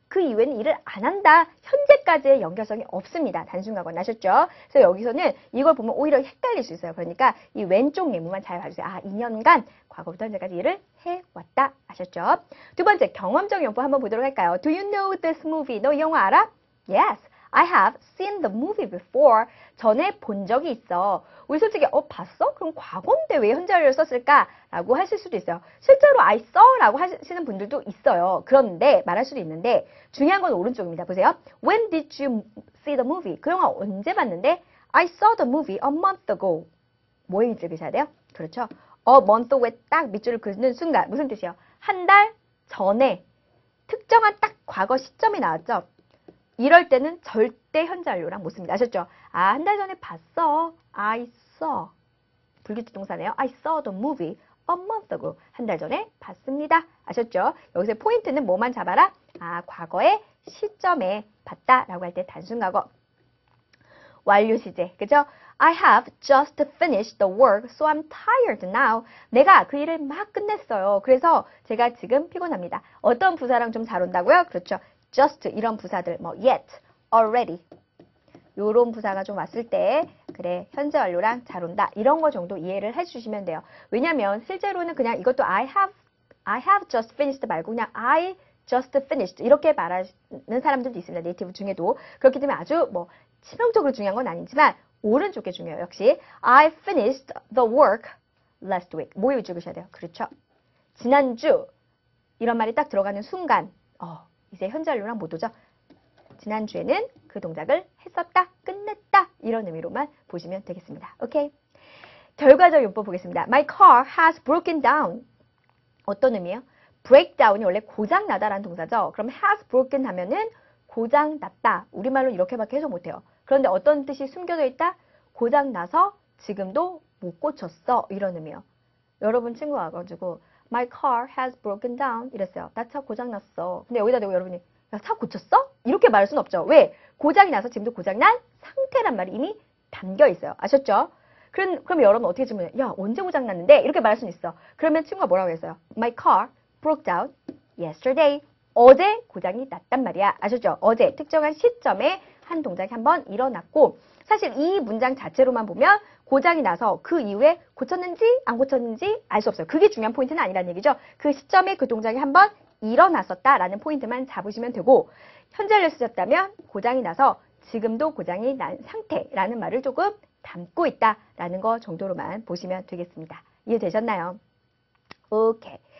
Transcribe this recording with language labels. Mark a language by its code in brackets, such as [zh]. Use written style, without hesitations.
[ko] 그 이후에는 일을 안 한다. 현재까지의 연결성이 없습니다. 단순과거는 아셨죠? 그래서 여기서는 이걸 보면 오히려 헷갈릴 수 있어요. 그러니까 이 왼쪽 예문만 잘 봐주세요. 2년간 과거부터 현재까지 일을 해왔다. 아셨죠? 두 번째 경험적 용법 한번 보도록 할까요? [en] Do you know this movie? [ko] 너 이 영화 알아? [en] Yes, I have seen the movie before. [ko] 전에 본 적이 있어. 우리 솔직히 봤어? 그럼 과거인데 왜 현재 완료를 썼을까? 라고 하실 수도 있어요. 실제로 [en] I saw [ko] 라고 하시는 분들도 있어요. 그런데 말할 수도 있는데 중요한 건 오른쪽입니다. 보세요. [en] When did you see the movie? [ko] 그 영화 언제 봤는데? [en] I saw the movie a month ago. [ko] 뭐에 밑줄 그으셔야 돼요? 그렇죠. a month ago에 딱 밑줄을 그는 순간 무슨 뜻이에요? 한 달 전에 특정한 딱 과거 시점이 나왔죠. 이럴 때는 절대 현재 완료랑 못 씁니다. 아셨죠? 한 달 전에 봤어. [en] I saw. [ko] 불규칙 동사네요. [en] I saw the movie a month ago. [ko] 한 달 전에 봤습니다. 아셨죠? 여기서 포인트는 뭐만 잡아라? 과거의 시점에 봤다라고 할 때 단순 과거. 완료 시제. 그죠? [en] I have just finished the work, so I'm tired now. [ko] 내가 그 일을 막 끝냈어요. 그래서 제가 지금 피곤합니다. 어떤 부사랑 좀 잘 온다고요? 그렇죠. just 이런 부사들, yet, already. 요런 부사가 좀 왔을 때 그래 현재 완료랑 잘 온다. 이런 거 정도 이해를 해주시면 돼요. 왜냐면 실제로는 그냥 이것도 [en] I have just finished [ko] 말고 그냥 [en] I just finished [ko] 이렇게 말하는 사람들도 있습니다. 네이티브 중에도. 그렇기 때문에 아주 치명적으로 중요한 건 아니지만 오른쪽에 중요해요. 역시 [en] I finished the work last week. [ko] 뭐에 위주 그으셔야 돼요? 그렇죠. 지난주 이런 말이 딱 들어가는 순간 이제 현재 완료랑 못 오죠. 지난주에는 그 동작을 했었다, 끝냈다 이런 의미로만 보시면 되겠습니다. 오케이? 결과적 용법 보겠습니다. [en] My car has broken down. [ko] 어떤 의미예요? breakdown이 원래 고장나다라는 동사죠. 그럼 has broken 하면은 고장났다. 우리말로 이렇게밖에 해석 못해요. 그런데 어떤 뜻이 숨겨져 있다? 고장나서 지금도 못 고쳤어. 이런 의미예요. 여러분 친구 와가지고 [en] My car has broken down [ko] 이랬어요. 나 차 고장났어. 근데 여기다 대고 여러분이 야, 차 고쳤어? 이렇게 말할 수는 없죠. 왜? 고장이 나서 지금도 고장난 상태란 말이 이미 담겨 있어요. 아셨죠? 그럼 여러분 어떻게 질문해요? 야, 언제 고장났는데? 이렇게 말할 수는 있어. 그러면 친구가 뭐라고 했어요? [en] My car broke down yesterday. [ko] 어제 고장이 났단 말이야. 아셨죠? 어제 특정한 시점에 한 동작이 한번 일어났고 사실 이 문장 자체로만 보면 고장이 나서 그 이후에 고쳤는지 안 고쳤는지 알 수 없어요. 그게 중요한 포인트는 아니라는 얘기죠. 그 시점에 그 동작이 한번 일어났었다라는 포인트만 잡으시면 되고 현재 완료 쓰셨다면 고장이 나서 지금도 고장이 난 상태라는 말을 조금 담고 있다라는 거 정도로만 보시면 되겠습니다. 이해되셨나요? 오케이.